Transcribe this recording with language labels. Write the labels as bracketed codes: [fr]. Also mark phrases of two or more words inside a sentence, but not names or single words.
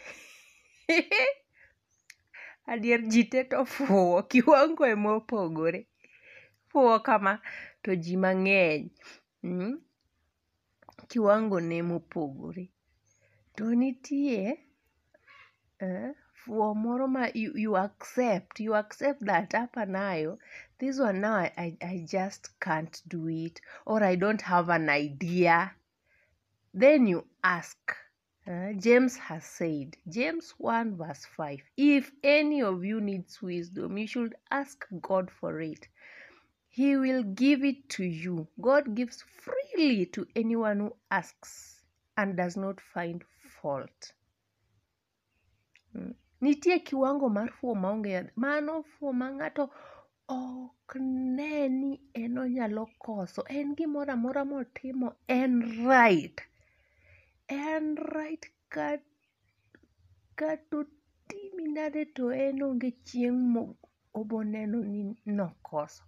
[luo] Adier ji te to fuo. Kiwango e mopogore. Fuo kama to ji mang'eny. Kiwango ne mopogore. To nitie fuo moro ma [en] you accept that [sw] hapa nayo [en] this one now I just can't do it, or I don't have an idea. Then you ask. James has said, James 1 verse 5, if any of you needs wisdom, you should ask God for it. He will give it to you. God gives freely to anyone who asks and does not find fault. [luo] Nitie kiwango mar fuo maonge yadhe. Mano fuo ma ng'ato ok ne ni en onyalo koso. En gimoro amora motimo en right. En right katotimi nade to en onge chieng' oboneno ni nokoso.